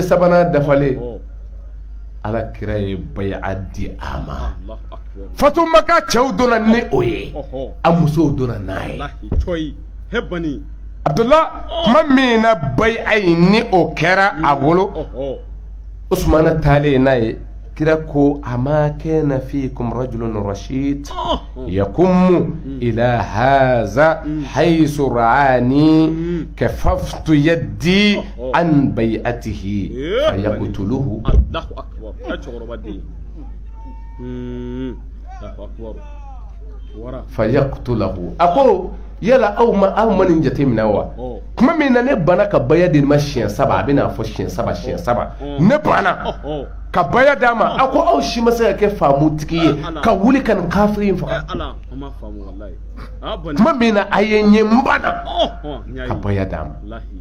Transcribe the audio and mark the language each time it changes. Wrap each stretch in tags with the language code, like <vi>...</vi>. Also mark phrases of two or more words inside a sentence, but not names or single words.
<bm>3nan dafalen ala kira ye bayi'a di a ma Fatumata cɛw donna ni o ye a musow donna n'a ye Abdullah tuma min na bayi'a in ni o kɛra a bolo Usmana taalen n'a ye kira ko</bm> <ar>أما كان فيكم رجل رشيد يقوم إلى هذا حيث رآني كففت يدي عن بيعته فيقتله الله أكبر</ar> <bm>fayaqtulahu ako yala aw ma nin jateminɛ wa kuma min na ne bana ka baya di ma siɲɛ 7 a bɛna fɔ siɲɛ 7 ne bana ka baya d'a ma a ko aw si ma se ka kɛ faamutigi ye ka wuli ka nin kafiri in faga kuma min na a ye ɲɛ n bana ka baya d'a ma</bm>